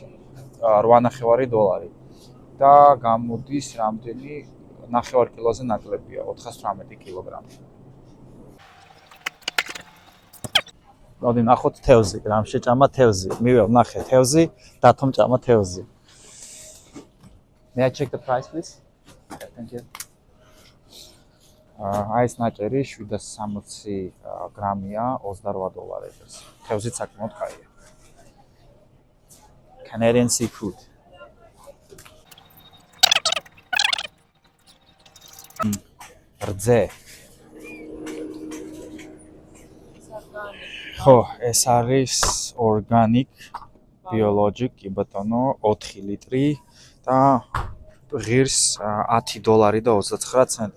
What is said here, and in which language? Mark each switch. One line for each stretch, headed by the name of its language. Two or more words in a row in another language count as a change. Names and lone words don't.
Georgian: $8.50 და გამოდის რამდენი 9 კილოზე ნაკლებია, 418 კილოგრამი. მოდი ნახოთ თევზი, რამ შეჭამა თევზი. მიველ ნახე თევზი, დათომ ჭამა თევზი.
English: May I check the price please? Thank you.
Georgian: აი ეს ნაჭერი 760 გრამია, $28. თევზი საკმაოდ კაია.
English: Canadian seafood.
Georgian: რძე. ხო, ეს არის
English: organic, biologic,
Georgian: კი ბატონო, 4 ლიტრი და ღირს $10 და 29 ცენტი.